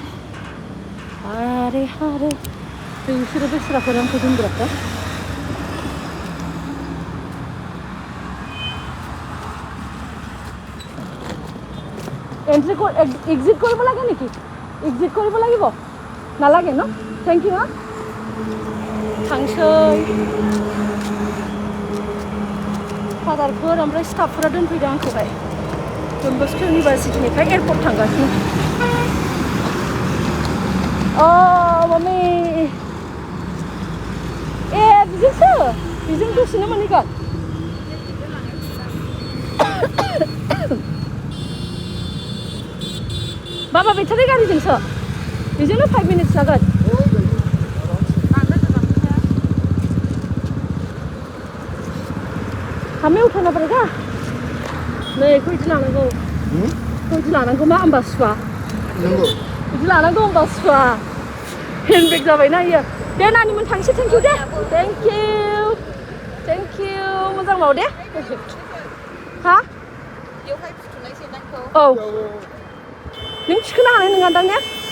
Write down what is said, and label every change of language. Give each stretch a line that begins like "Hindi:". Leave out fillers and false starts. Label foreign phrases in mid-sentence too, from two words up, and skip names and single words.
Bodo: आरे बिसोरो बेस्राफोर आंखौ दोनग्राफ्रा।
English: entry exit
Assamese: কৰিব লাগে নেকি? এক্সিট কৰিব লাগিব? নালাগে ন?
English: thank you.
Bodo: थांसै फादारफोर ओमफ्राय स्टाफफोरा दोनफैदों आंखौहाय डन बस्क' इउनिभारसिटिनिफ्राय एयारपर्ट थांगासिनो। अ मम्मी ए बिजोंसो बिजों दसेनो मोनहैगोन। बाबा बेटारि गारिजोंसो बेजोंनो 5 मिनिट्स जागोन।
Hindi: हमें उठाना पड़ेगा नहीं
Bodo: कोई लानांगौ कोई लानांगौ मा होमबा सुवा बिदि लानांगौ होमबा सुवा हेन्डबेग जाबायना इयो दे नानिमोन थांसै
English: thank you
Bodo: दे
English: thank you
Bodo: मोजां माव दे हा बेवहाय फुथुनायसै नोंखौ औ नों थिखोनो हानाय नङा दां ने